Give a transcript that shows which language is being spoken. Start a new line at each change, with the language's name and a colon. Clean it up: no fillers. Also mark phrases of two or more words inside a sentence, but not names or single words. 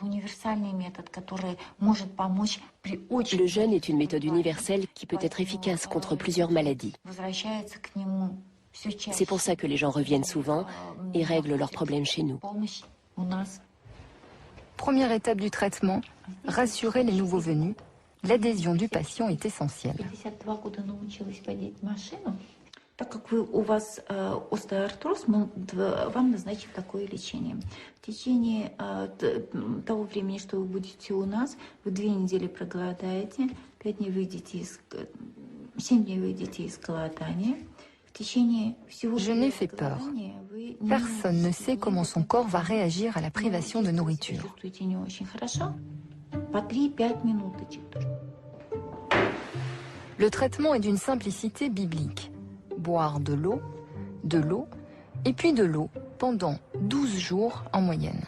French: Le jeûne est une méthode universelle qui peut être efficace contre plusieurs maladies. C'est pour ça que les gens reviennent souvent et règlent leurs problèmes chez nous. Première étape du traitement, rassurer les nouveaux venus. L'adhésion du patient est essentielle.
Russian: Так как у вас остеоартроз, мы вам назначим такое лечение. В течение того времени, что вы будете у нас, вы 2 недели проголодаете, 7 дней выйдете из голодания.
French: Jeûner fait peur. Personne ne sait comment son corps va réagir à la privation de nourriture. Le traitement est d'une simplicité biblique. Boire de l'eau, et puis de l'eau pendant 12 jours en moyenne.